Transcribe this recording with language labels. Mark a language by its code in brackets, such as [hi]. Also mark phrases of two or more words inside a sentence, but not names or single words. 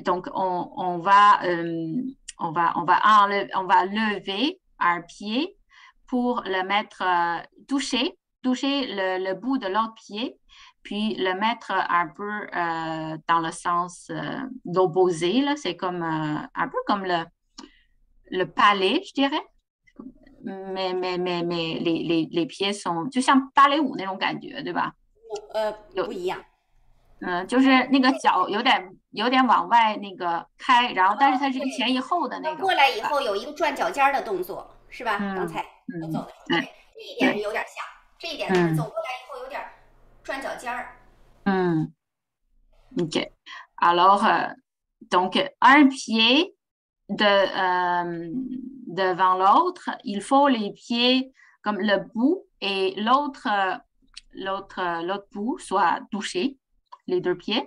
[fr] Donc, on va on va lever un pied pour le mettre, toucher le bout de l'autre pied, puis le mettre un peu dans le sens d'opposé. C'est comme un peu comme le palais, je dirais. Mais les pieds sont [zh] 就像芭蕾舞那种感觉，对吧？不一样。就是那个脚有点往外那个开，然后但是它是一前一后的那种。过来以后有一个转脚尖的动作，是吧？刚才我走的时候，对，这一点有点像，这一点就是走过来以后有点转脚尖儿。 OK. [fr] Alors, donc, un pied devant l'autre, il faut les pieds comme le bout et l'autre bout soit touché, les deux pieds.